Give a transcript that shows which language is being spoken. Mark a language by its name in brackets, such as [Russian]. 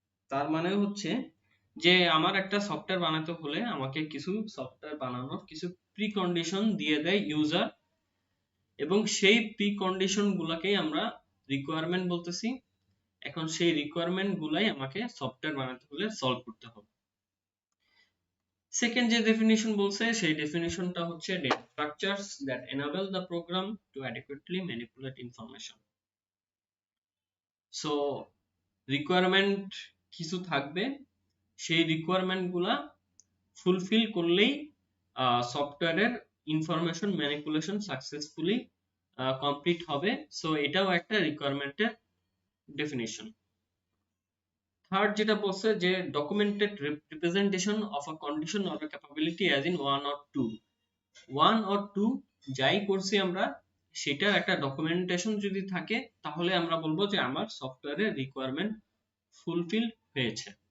[Bangla] তার মানে হচ্ছে যে আমার একটা সফটওয়্যার বানাতে হলে আমাকে কিছু সফটওয়্যার বানানোর কিছু প্রিকন্ডিশন দিয়ে দেয় ইউজার, এবং সেই প্রিকন্ডিশন গুলাকেই আমরা রিকোয়ারমেন্ট বলতেছি। এখন সেই রিকোয়ারমেন্ট গুলাই আমাকে সফটওয়্যার বানাতে হলে সলভ করতে হবে। সেকেন্ড যে ডেফিনিশন বলছে সেই ডেফিনিশনটা হচ্ছে [English] data structures that enable the program to adequately manipulate information। [Bangla] So requirement কিছু থাকবে, সেই রিকোয়ারমেন্ট গুলা ফুলফিল করলেই সফটওয়্যারের ইনফরমেশন ম্যানিপুলেশন সাকসেসফুলি কমপ্লিট হবে। সো এটাও একটা রিকোয়ারমেন্টের ডেফিনিশন। থার্ড যেটা বলছে যে [English] documented representation of a condition or capability as in one or two [Bangla] যাই করছি আমরা সেটার একটা ডকুমেন্টেশন যদি থাকে তাহলে আমরা বলবো যে আমার সফটওয়্যারের রিকোয়ারমেন্ট ফুলফিল হয়েছে।